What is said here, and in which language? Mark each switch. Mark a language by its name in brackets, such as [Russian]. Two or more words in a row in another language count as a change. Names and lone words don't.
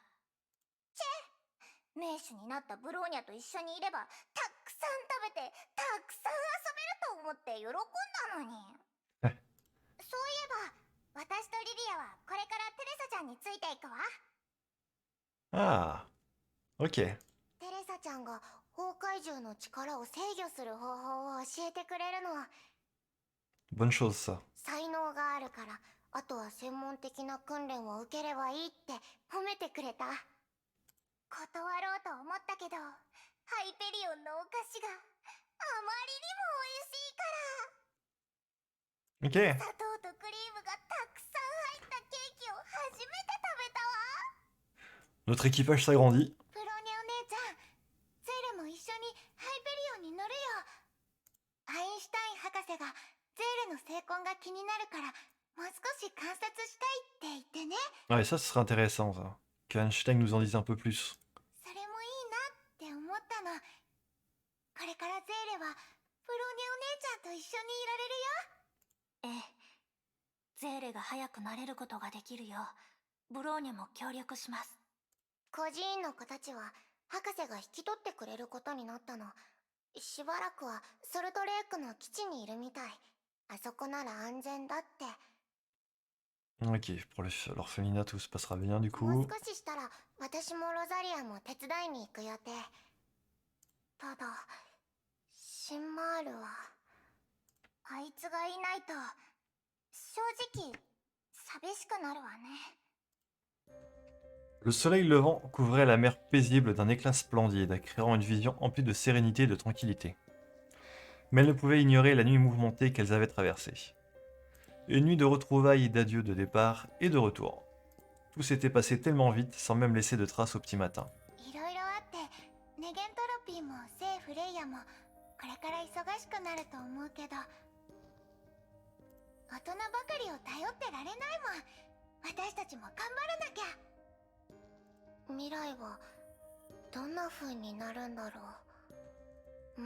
[Japanese] チェ、名手になったブローニャと一緒にいればたくさん食べてたくさん遊べると思って喜んだのに。そういえば私とリリアはこれからテレサちゃんについていくわ。 [French] Ah, ok. [Japanese] テレサちゃんが崩壊獣の力を制御する方法を教えてくれるの。 [French] Bonne chose ça. [Japanese] 才能があるからあとは専門的な訓練を受ければいいって褒めてくれた。断ろうと思ったけどハイペリオンのお菓子があまりにも美味しいから。 [French] Ok. [Japanese] 砂糖とクリームがたくさん入ったケーキを初めて食べたわ。 [French] Notre équipage s'agrandit. [Japanese] ブローニャお姉ちゃん、ゼーレも一緒にハイペリオンに乗るよ。アインシュタイン博士がゼーレの成婚が気になるからもう少し観察したいって言ってね。 [French] Ouais, ça, ce serait intéressant, ça. Qu'Einstein nous en dise un peu plus. [Japanese] それもいいなって思ったの。これからゼーレはブローニャお姉ちゃんと一緒にいられるよ。ええ、ゼーレが早くなれることができるようブローニャも協力します。孤児院の子たちは博士が引き取ってくれることになったの。しばらくはソルトレイクの基地にいるみたい。あそこなら安全だって。 [French] Ok, pour l'orphelinat, tout se passera bien, du [Japanese] もう [French] coup. [Japanese] 少ししたら私もロザリアも手伝いに行く予定。ただシンマールはあいつがいないと正直寂しくなるわね。 [French] Le soleil levant couvrait la mer paisible d'un éclat splendide, créant une vision emplie de sérénité et de tranquillité. Mais elle ne pouvait ignorer la nuit mouvementée qu'elles avaient traversée. Une nuit de retrouvailles et d'adieux, de départ et de retour. Tout s'était passé tellement vite, sans même laisser de traces au petit matin. [Japanese] いろいろあってネゲントロピーも聖フレイヤもこれから忙しくなると思うけど、大人ばかりを頼ってられないもん。私たちも頑張らなきゃ。未来はどんな風になるんだろう。